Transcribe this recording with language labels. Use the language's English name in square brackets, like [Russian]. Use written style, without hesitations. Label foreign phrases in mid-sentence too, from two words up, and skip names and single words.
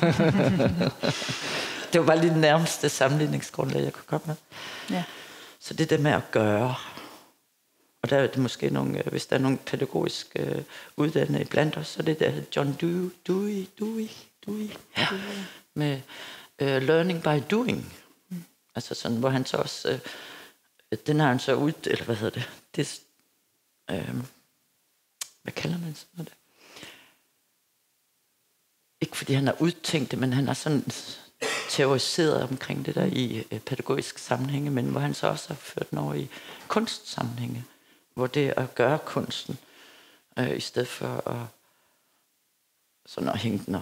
[Danish] Det var bare lige den nærmeste sammenligningsgrundlag, jeg kunne komme med. Ja. Så det der med at gøre. Og der er det måske nogle, hvis der er nogle pædagogiske uddannede blandt os, så er det der John Dewey. Ja. Med [English] learning by doing. [Danish] Altså sådan, hvor han så også, den har han så ud, eller hvad hedder det? Hvad kalder man sådan noget der? Ikke fordi han har udtænkt det, men han har sådan teoriseret omkring det der i pædagogisk sammenhænge, men hvor han så også har ført den over i kunstsammenhænge, hvor det at gøre kunsten, i stedet for at, sådan at hænge den op.